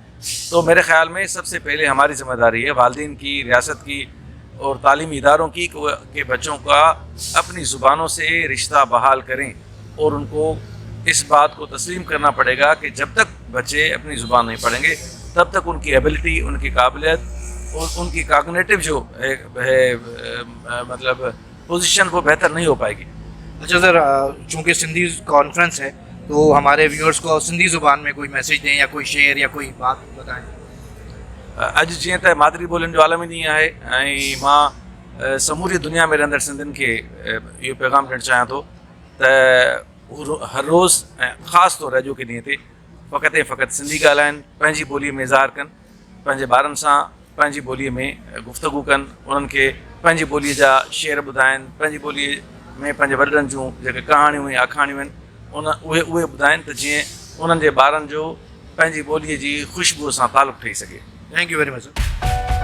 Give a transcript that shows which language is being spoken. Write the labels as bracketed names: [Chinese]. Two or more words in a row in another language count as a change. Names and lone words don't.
[Urdu] تو میرے خیال میں سب سے پہلے ہماری ذمہ داری ہے, والدین کی, ریاست کی اور تعلیمی اداروں کی, کہ بچوں کا اپنی زبانوں سے رشتہ بحال کریں, اور ان کو اس بات کو تسلیم کرنا پڑے گا کہ جب تک بچے اپنی زبان نہیں پڑھیں گے تب تک ان کی ایبلٹی, ان کی قابلیت اور ان کی کاگنیٹو جو ہے مطلب پوزیشن وہ بہتر نہیں ہو پائے گی. اچھا سر, چونکہ سندھی کانفرنس ہے تو ہمارے ویورز کو سندھی زبان میں کوئی میسیج دیں یا کوئی شعر یا کوئی بات بتائیں. [Sindhi] اج جیئं त मादरी ॿोलियुनि जो आलमी ॾींहुं आहे ऐं मां समूरी दुनिया में रहंदड़ सिंधियुनि खे इहो पैगाम ॾियणु चाहियां थो त हर रोज़ ऐं ख़ासि तौरु अॼोके ॾींहं ते फ़क़ति ऐं फ़क़ति सिंधी ॻाल्हाइनि, पंहिंजी ॿोलीअ में इज़हार कनि, पंहिंजे ॿारनि सां पंहिंजी ॿोलीअ में गुफ़्तगू कनि, उन्हनि खे पंहिंजी ॿोलीअ जा शेर ॿुधाइनि, पंहिंजी ॿोलीअ में पंहिंजे वॾनि जूं जेके कहाणियूं ऐं आखाणियूं आहिनि उहे ॿुधाइनि त जीअं उन्हनि जे ॿारनि जो पंहिंजी ॿोलीअ जी ख़ुशबूअ सां तालुक़ु ठही सघे. [English] thank you very much sir.